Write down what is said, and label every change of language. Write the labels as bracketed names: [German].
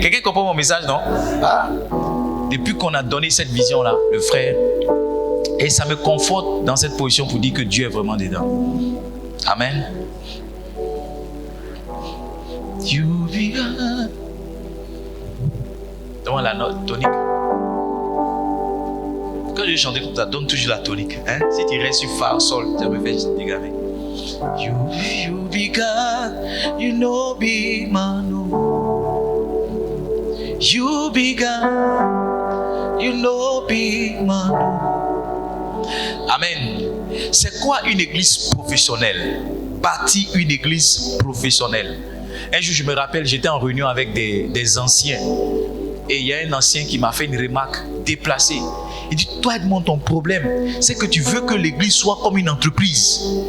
[French] Quelqu'un comprend mon message, non? Depuis qu'on a donné cette vision-là, le frère, et ça me conforte dans cette position pour dire que Dieu est vraiment dedans. Amen. [English] You be God. [French] Donne la note tonique. Quand je chante comme ça, donne toujours la tonique. Si tu restes sur Fa, Sol, ça me fait dégraver. [English] You be God, you know be man. You be God, you know be man. [French] Amen. C'est quoi une église professionnelle? Bâtir une église professionnelle. Un jour, je me rappelle, j'étais en réunion avec des anciens. Et il y a un ancien qui m'a fait une remarque déplacée. Il dit, toi Edmond, ton problème, c'est que tu veux que l'église soit comme une entreprise.